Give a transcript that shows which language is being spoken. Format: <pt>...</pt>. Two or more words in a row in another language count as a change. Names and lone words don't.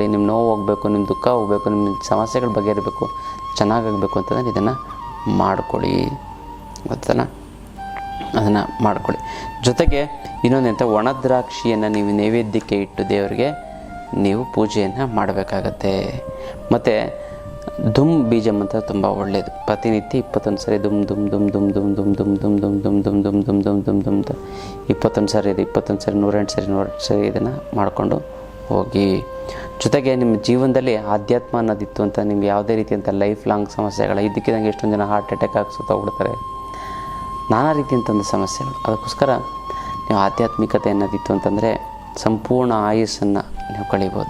<kn>ನಿಮ್ಮ ನೋವು ಹೋಗಬೇಕು, ನಿಮ್ಮ ದುಃಖ ಹೋಗಬೇಕು, ನಿಮ್ಮ ಸಮಸ್ಯೆಗಳು ಬಗೆಹರಬೇಕು, ಚೆನ್ನಾಗಾಗಬೇಕು ಅಂತಂದರೆ ಇದನ್ನು ಮಾಡಿಕೊಡಿ, ಗೊತ್ತಲ್ಲ, ಅದನ್ನು ಮಾಡಿಕೊಡಿ. ಜೊತೆಗೆ ಇನ್ನೊಂದಂತ ಒಣ ದ್ರಾಕ್ಷಿಯನ್ನು ನೀವು ನೈವೇದ್ಯಕ್ಕೆ ಇಟ್ಟು ದೇವರಿಗೆ ನೀವು ಪೂಜೆಯನ್ನು ಮಾಡಬೇಕಾಗತ್ತೆ. ಮತ್ತು ದುಮ್ ಬೀಜಂ ಅಂತ ತುಂಬ ಒಳ್ಳೆಯದು. ಪ್ರತಿನಿತ್ಯ 21 ಸರಿ ದುಮ್ ದುಮ್ ದುಮ್ ದುಮ್ ದುಮ್ ದುಮ್ ದುಮ್ ದುಮ್ ದುಮ್ ದುಮ್ ದುಮ್ ದುಮ್ ದುಮ್ ದುಮ್ ದುಮ್ ದುಮ್ ದುಮ್ 21 ಸರಿ ಇದು 21 ಸರಿ 108 ಸರಿ ಇದನ್ನು ಮಾಡಿಕೊಂಡು ಹೋಗಿ. ಜೊತೆಗೆ ನಿಮ್ಮ ಜೀವನದಲ್ಲಿ ಆಧ್ಯಾತ್ಮ ಅನ್ನೋದಿತ್ತು ಅಂತ ನಿಮ್ಗೆ ಯಾವುದೇ ರೀತಿಯಂಥ</kn> <en>life long</en> <kn>ಸಮಸ್ಯೆಗಳು, ಇದಕ್ಕಿದಂಗೆ ಎಷ್ಟೊಂದು ಜನ</kn> <en>heart attack</en> <kn>ಆಗಿ ಸತ್ತೋಗ್ಬಿಡ್ತಾರೆ, ನಾನಾ ರೀತಿಯಂಥ ಒಂದು ಸಮಸ್ಯೆಗಳು. ಅದಕ್ಕೋಸ್ಕರ ನೀವು ಆಧ್ಯಾತ್ಮಿಕತೆ ಅನ್ನೋದಿತ್ತು ಅಂತಂದರೆ ಸಂಪೂರ್ಣ ಆಯುಸ್ಸನ್ನು ನೀವು ಕಳೀಬೋದು.</kn>